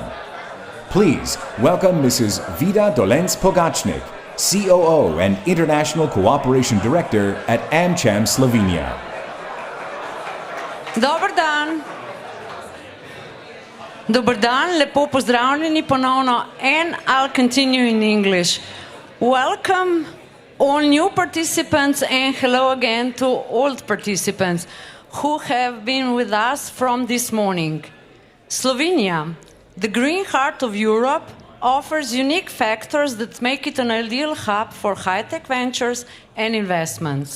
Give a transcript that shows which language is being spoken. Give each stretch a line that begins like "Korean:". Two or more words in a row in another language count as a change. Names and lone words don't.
English: Please welcome Mrs. Vida Dolenc-Pogacnik, COO and International Cooperation Director at AmCham Slovenia.
Slovenian: Dober dan. Dober dan, lepo pozdravljeni ponovno,
English: and I'll continue in English. Welcome all new participants and hello again to old participants who have been with us from this morning. Slovenia, the green heart of Europe, offers unique factors that make it an ideal hub for high-tech ventures and investments.